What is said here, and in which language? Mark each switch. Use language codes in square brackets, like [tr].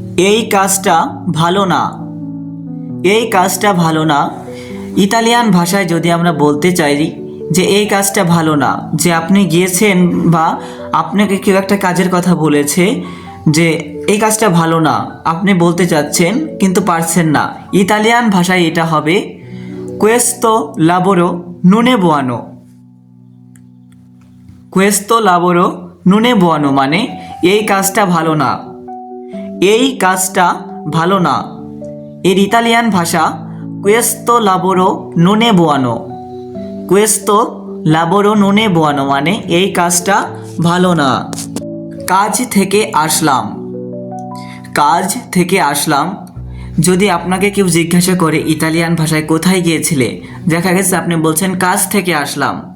[bn] এই কাজটা ভালো না। এই কাজটা ভালো না, ইতালিয়ান ভাষায় যদি আমরা বলতে চাই যে এই কাজটা ভালো না, যে আপনি গিয়েছেন বা আপনাকে কেউ একটা কাজের কথা বলেছে যে এই কাজটা ভালো না, আপনি বলতে চাচ্ছেন কিন্তু পারছেন না, ইতালিয়ান ভাষায় এটা হবে [it] questo lavoro non è buono। questo lavoro non è buono [bn] মানে এই কাজটা ভালো না, এই কাজটা ভালো না। এর ইতালিয়ান ভাষা [it] questo lavoro non è buono। questo lavoro non è buono [bn] মানে এই কাজটা ভালো না। কাজ থেকে আসলাম, কাজ থেকে আসলাম। যদি আপনাকে কেউ জিজ্ঞাসা করে ইতালিয়ান ভাষায় কোথায় গিয়েছিলে, দেখা গেছে আপনি বলছেন কাজ থেকে আসলাম।